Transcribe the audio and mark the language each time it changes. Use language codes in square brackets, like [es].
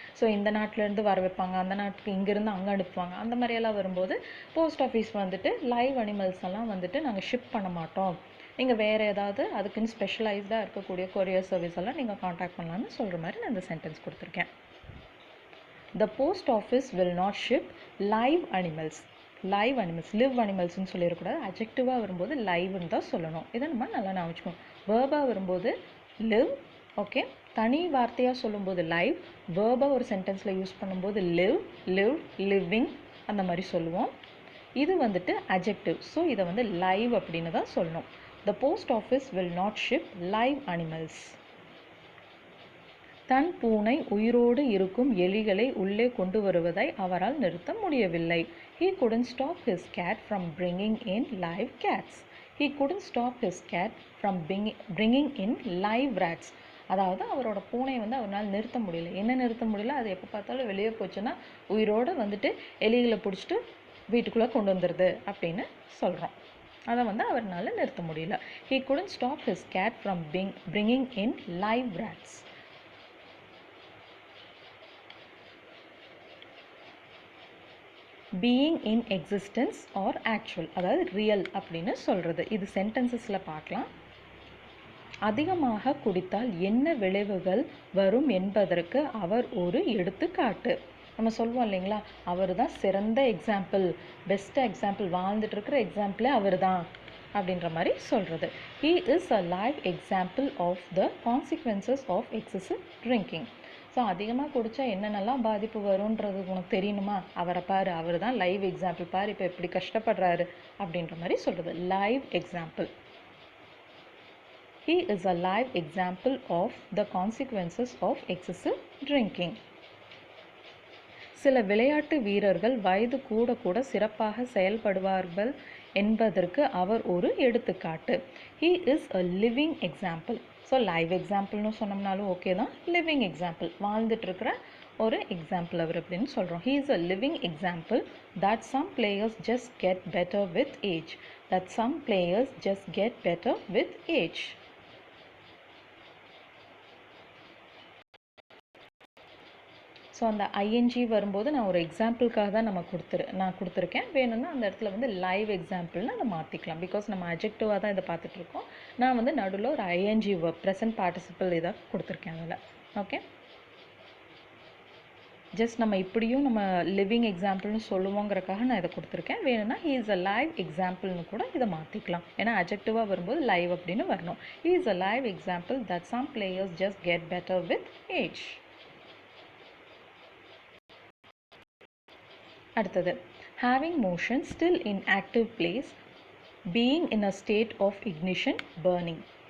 [ta] So இந்த நாட்டிலேருந்து வர வைப்பாங்க, அந்த நாட்டுக்கு இங்கேருந்து அங்கே அனுப்புவாங்க. அந்த மாதிரியெல்லாம் வரும்போது போஸ்ட் ஆஃபீஸ் வந்துட்டு லைவ் அனிமல்ஸ் எல்லாம் வந்துட்டு நாங்கள் ஷிப் பண்ண மாட்டோம், நீங்கள் வேறு ஏதாவது அதுக்குன்னு ஸ்பெஷலைஸ்டாக இருக்கக்கூடிய கொரியர் சர்வீஸ் எல்லாம் நீங்கள் காண்டாக்ட் பண்ணலான்னு சொல்கிற மாதிரி நான் இந்த சென்டென்ஸ் கொடுத்துருக்கேன். [en] The post office will not ship live animals. [ta] Live animals, live அனிமல்ஸ்ன்னு சொல்லிடக்கூடாது. அஜெக்டிவாக வரும்போது லைவ்னு தான் சொல்லணும். இதை நம்ம நல்லா ஞாபகம் வச்சுக்கணும். வேர்பாக வரும்போது லிவ், ஓகே, தனி வார்த்தையாக சொல்லும்போது லைவ், வேர்பாக ஒரு சென்டென்ஸில் யூஸ் பண்ணும்போது லிவ், லிவ், லிவிங் அந்த மாதிரி சொல்லுவோம். இது வந்துட்டு அஜெக்டிவ், ஸோ இதை வந்து லைவ் அப்படின்னு தான் சொல்லணும். [en] The post office will not ship live animals. [ta] தன் பூனை உயிரோடு இருக்கும் எலிகளை உள்ளே கொண்டு வருவதை அவரால் நிறுத்த முடியவில்லை. [en] He couldn't stop his cat from bringing in live cats. He couldn't stop his cat from bringing in live rats. [ta] அதாவது அவரோட பூனை வந்து அவரால் நிறுத்த முடியல. என்ன நிறுத்த முடியல, அது எப்போ பார்த்தாலும் வெளியே போச்சுன்னா உயிரோடு வந்துட்டு எலிகளை பிடிச்சிட்டு வீட்டுக்குள்ளே கொண்டு வந்துடுது அப்படின்னு சொல்கிறோம். அதை வந்து அவரால் நிறுத்த முடியல. [en] He couldn't stop his cat from bringing in live rats. Being in existence are actual, [ta] அதாவது ரியல் அப்படின்னு சொல்கிறது. இது சென்டென்சஸில் பார்க்கலாம். அதிகமாக குடித்தால் என்ன விளைவுகள் வரும் என்பதற்கு அவர் ஒரு எடுத்துக்காட்டு. நம்ம சொல்லுவோம் இல்லைங்களா, அவர் தான் சிறந்த எக்ஸாம்பிள், பெஸ்ட் எக்ஸாம்பிள், வாழ்ந்துட்டு இருக்கிற எக்ஸாம்பிளே அவர் தான் அப்படின்ற மாதிரி சொல்கிறது. [en] He is a live example of the consequences of excessive drinking. [ta] So அதிகமாக குடித்தா என்னென்னலாம் பாதிப்பு வரும்ன்றது உனக்கு தெரியணுமா, அவரை பாரு, அவர் தான் லைவ் எக்ஸாம்பிள், பாரு இப்போ எப்படி கஷ்டப்படுறாரு அப்படின்ற மாதிரி சொல்கிறது. Live example. [en] He is a live example of the consequences of excessive drinking. [ta] சில விளையாட்டு வீரர்கள் வயது கூட கூட சிறப்பாக செயல்படுவார்கள் என்பதற்கு அவர் ஒரு எடுத்துக்காட்டு. [en] He is a living example. [ta] So live எக்ஸாம்பிள்னு சொன்னோம்னாலும் okay தான், லிவிங் எக்ஸாம்பிள், வாழ்ந்துட்டு இருக்கிற ஒரு எக்ஸாம்பிள் அவர் அப்படின்னு சொல்கிறோம். [en] He is a living example that some players just get better with age. That some players just get better with age. [ta] So அந்த ING வரும்போது நான் ஒரு எக்ஸாம்பிளுக்காக தான் நான் கொடுத்துருக்கேன். வேணும்னா அந்த இடத்துல வந்து லைவ் எக்ஸாம்பிள்னு அதை மாற்றிக்கலாம். பிகாஸ் நம்ம அட்ஜெக்டிவாக தான் இதை பார்த்துட்ருக்கோம். நான் வந்து நடுவில் ஒரு ஐஎன்ஜி வெர்ப், ப்ரெசன்ட் பார்ட்டிசிபிள் இதை கொடுத்துருக்கேன் அதில். ஓகே, ஜஸ்ட் நம்ம இப்படியும் நம்ம லிவிங் எக்ஸாம்பிள்னு சொல்லுவோங்கிறக்காக நான் இதை கொடுத்துருக்கேன். வேணும்னா [en] he is a live [ta] எக்ஸாம்பிள்னு கூட இதை மாற்றிக்கலாம். ஏன்னா அட்ஜெக்டிவாக வரும்போது லைவ் அப்படின்னு வரணும். [en] He is a live example that some players just get better with age. அடுத்தது, having motion still in active place, being in a state of ignition, burning.